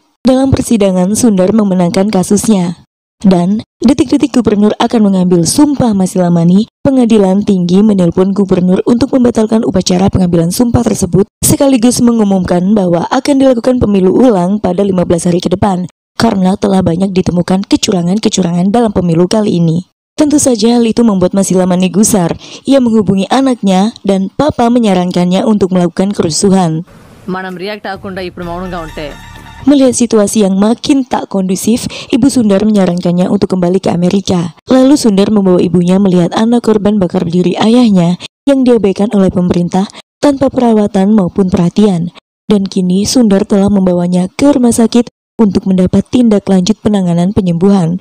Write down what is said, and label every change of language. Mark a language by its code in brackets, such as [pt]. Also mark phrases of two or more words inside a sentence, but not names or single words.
[id] Dalam persidangan, Sundar memenangkan kasusnya. Dan detik-detik gubernur akan mengambil sumpah Mas Lamani, pengadilan tinggi menelpon gubernur untuk membatalkan upacara pengambilan sumpah tersebut, sekaligus mengumumkan bahwa akan dilakukan pemilu ulang pada 15 hari ke depan, karena telah banyak ditemukan kecurangan-kecurangan dalam pemilu kali ini. Tentu saja hal itu membuat Mas Lamani gusar. Ia menghubungi anaknya dan Papa menyarankannya untuk melakukan kerusuhan. [te] మనం రియాక్ట్ అవ్వకుండా ఇప్పుడు మౌనంగా ఉంటే [id] Melihat situasi yang makin tak kondusif, Ibu Sundar menyarankannya untuk kembali ke Amerika. Lalu Sundar membawa ibunya melihat anak korban bakar diri ayahnya yang diabaikan oleh pemerintah tanpa perawatan maupun perhatian. Dan kini Sundar telah membawanya ke rumah sakit untuk mendapat tindak lanjut penanganan penyembuhan.